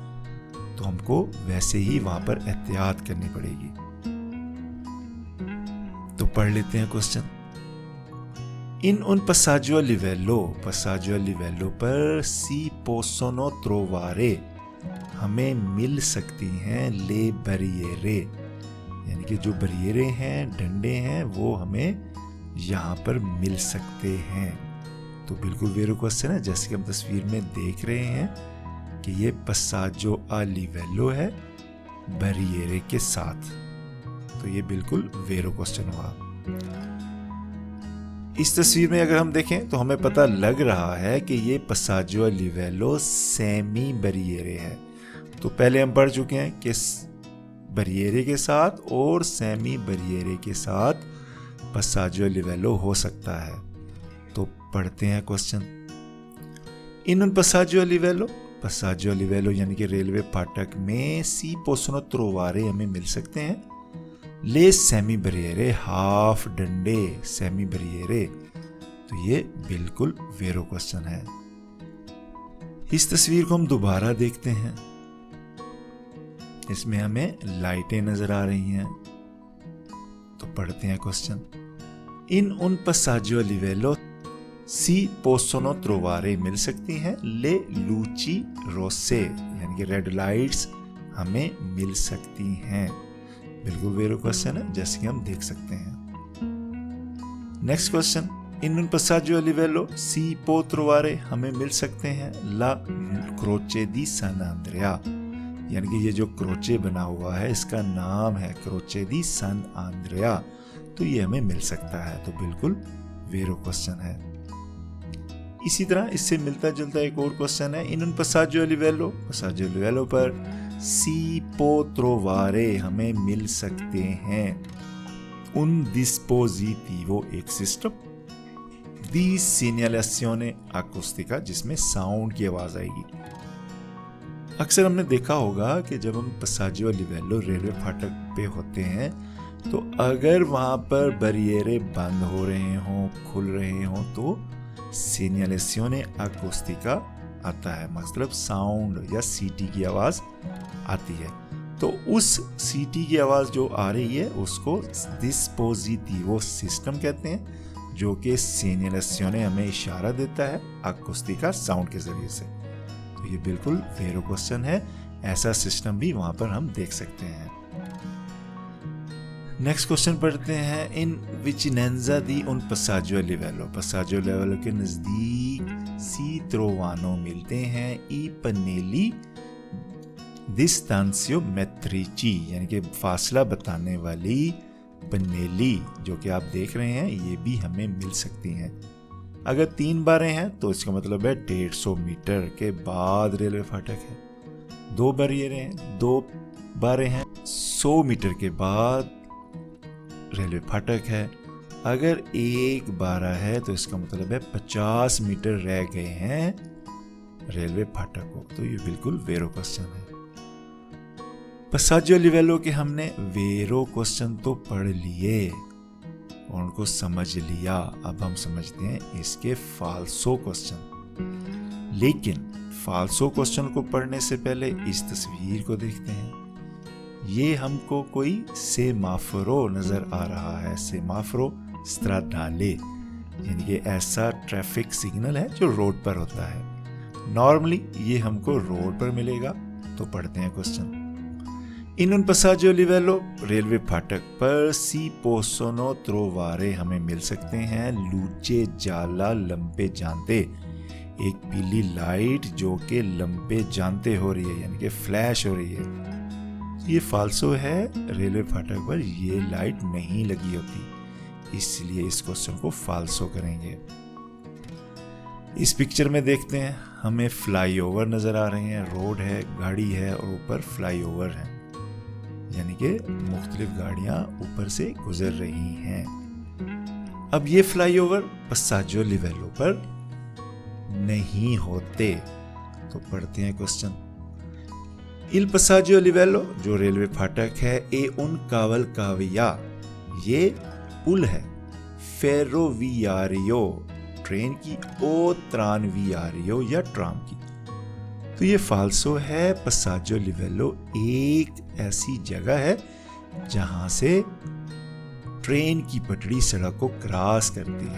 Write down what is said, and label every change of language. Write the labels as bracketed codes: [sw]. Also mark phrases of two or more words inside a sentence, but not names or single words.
[hi] तो हमको वैसे ही वहां पर एहतियात करनी पड़ेगी। तो पढ़ लेते हैं क्वेश्चन। [it] in un passaggio a livello [hi] पर [it] si possono trovare [hi] हमें मिल सकती हैं [it] le barriere, [hi] यानी कि जो बैरियरे हैं, डंडे हैं, वो हमें यहाँ पर मिल सकते हैं। तो बिल्कुल वेरो क्वेश्चन है, जैसे कि हम तस्वीर में देख रहे हैं कि ये [it] passaggio a livello [hi] है बैरियरे के साथ। तो ये बिल्कुल वेरो क्वेश्चन हुआ। इस तस्वीर में अगर हम देखें तो हमें पता लग रहा है कि ये [it] passaggio a livello semi barriere [hi] है। तो पहले हम पढ़ चुके हैं कि बैरियरे के साथ और [it] semi barriere [hi] के साथ [it] passaggio a livello [hi] हो सकता है। तो पढ़ते हैं क्वेश्चन। [it] in un passaggio a livello [hi] यानी कि रेलवे फाटक में [it] si possono trovare [hi] हमें मिल सकते हैं [it] le semi barriere, [hi] हाफ डंडे, [it] semi barriere. [hi] तो ये बिल्कुल वेरो क्वेश्चन है। इस तस्वीर को हम दोबारा देखते हैं। इसमें हमें लाइटें नजर आ रही हैं। तो पढ़ते हैं क्वेश्चन। [it] in un passaggio a livello si possono trovare [hi] मिल सकती हैं [it] le luci rosse, [hi] यानी कि [en] red lights [hi] हमें मिल सकती हैं। बिल्कुल वेरो क्वेश्चन है, जैसे कि हम देख सकते हैं। [en] next question, [it] in un passaggio a livello si può trovare [hi] हमें मिल सकते हैं [it] la croce di San Andrea, [hi] यानी कि ये जो क्रोचे बना हुआ है इसका नाम है [it] croce di San Andrea, [hi] तो ये हमें मिल सकता है। तो बिल्कुल वेरो क्वेश्चन है। इसी तरह इससे मिलता जुलता एक और क्वेश्चन है, [it] in un passaggio a livello [hi] पर [it] si può trovare [hi] हमें मिल सकते हैं [it] un dispositivo [hi] एक सिस्टम [it] di segnalazione acustica [hi] जिसमें साउंड की आवाज आएगी। अक्सर हमने देखा होगा कि जब हम [it] passaggio a livello [hi] रेलवे फाटक पे होते हैं तो अगर वहां पर बैरियरे बंद हो रहे हों, खुल रहे हों, तो [it] segnalazione acustica [hi] आता है, मतलब साउंड या सीटी की आवाज आती है। तो उस सीटी की आवाज जो आ रही है उसको डिस्पोजिटिवो सिस्टम कहते हैं, जो कि segnalazione हमें इशारा देता है acustica साउंड के जरिए से। तो ये बिल्कुल वेरो क्वेश्चन है, ऐसा सिस्टम भी वहां पर हम देख सकते हैं। [en] next question [hi] पढ़ते हैं, [it] in vicinanza di un passaggio a livello [hi] के नजदीक [it] si trovano [hi] मिलते हैं [it] i pannelli distanziometrici, [hi] यानी कि फासला बताने वाली पनेली जो कि आप देख रहे हैं, ये भी हमें मिल सकती हैं। अगर 3 बारें हैं तो इसका मतलब है 150 मीटर के बाद रेलवे फाटक है। 2 बैरियरें हैं, 2 बारें हैं, 100 मीटर के बाद रेलवे फाटक है। अगर 1 बारा है तो इसका मतलब है 50 मीटर रह गए हैं रेलवे फाटक को। तो ये बिल्कुल वेरो क्वेश्चन है। [it] passaggio a livello [hi] के हमने वेरो क्वेश्चन तो पढ़ लिए और उनको समझ लिया। अब हम समझते हैं इसके फाल्सो क्वेश्चन। लेकिन फाल्सो क्वेश्चन को पढ़ने से पहले इस तस्वीर को देखते हैं। ये हमको कोई सेमाफोरो नजर आ रहा है, [it] semaforo stradale, [hi] यानी कि ऐसा [en] traffic signal [hi] है जो रोड पर होता है। नॉर्मली ये हमको रोड पर मिलेगा। तो पढ़ते हैं क्वेश्चन, [it] in un passaggio a livello [hi] रेलवे फाटक पर [it] si possono trovare [hi] हमें मिल सकते हैं [it] luce gialla lampeggiante, [hi] एक पीली लाइट जो कि [it] lampeggiante [hi] हो रही है, यानी कि फ्लैश हो रही है। ये फाल्सो है, रेलवे फाटक पर ये लाइट नहीं लगी होती, इसलिए इस क्वेश्चन को फाल्सो करेंगे। इस पिक्चर में देखते हैं, हमें फ्लाईओवर नजर आ रहे हैं, रोड है, गाड़ी है और ऊपर फ्लाईओवर है, यानी कि मुख्तलिफ गाड़ियां ऊपर से गुजर रही हैं। अब ये फ्लाईओवर [it] passaggio a livello [hi] पर नहीं होते। तो पढ़ते हैं क्वेश्चन, [it] il passaggio a livello [hi] जो रेलवे फाटक है [it] e un cavalcavia [hi] ये पुल है, ferroviario ट्रेन की, [it] o tranviario [hi] या ट्राम की। तो ये फाल्सो है। [it] passaggio a livello [hi] एक ऐसी जगह है जहां से ट्रेन की पटरी सड़क को क्रॉस करती है।